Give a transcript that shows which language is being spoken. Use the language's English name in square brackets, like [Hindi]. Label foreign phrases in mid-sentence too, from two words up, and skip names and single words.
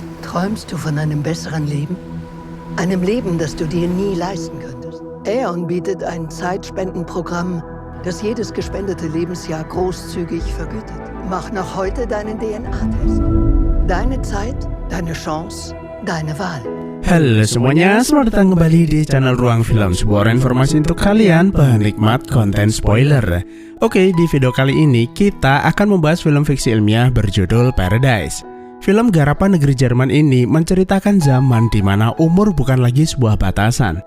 [German] Träumst du von einem besseren Leben? Einem Leben, das du dir nie leisten könntest. Aeon bietet ein Zeitspendenprogramm, das jedes gespendete Lebensjahr großzügig vergütet. Mach noch heute deinen DNA-Test. Deine Zeit, deine Chance, deine Wahl. [Indonesian] Halo semuanya, selamat datang kembali di channel Ruang Film, sebuah informasi untuk kalian penikmat konten spoiler. Oke, di video kali ini kita akan membahas film fiksi ilmiah berjudul Paradise. Film garapan negeri Jerman ini menceritakan zaman di mana umur bukan lagi sebuah batasan.